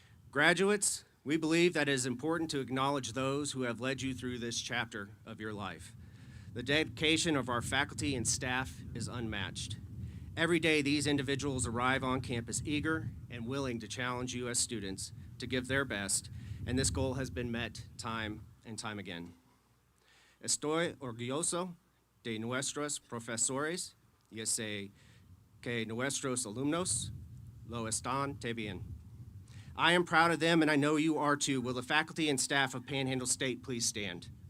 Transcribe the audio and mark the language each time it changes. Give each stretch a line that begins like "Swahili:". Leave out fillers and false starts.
English: Graduates, we believe that it is important to acknowledge those who have led you through this chapter of your life. The dedication of our faculty and staff is unmatched. Every day, these individuals arrive on campus eager and willing to challenge you as students to give their best, and this goal has been met time and time again.
Spanish: Estoy orgulloso de nuestros profesores y sé que nuestros alumnos lo están también.
English: I am proud of them, and I know you are too. Will the faculty and staff of Panhandle State please stand?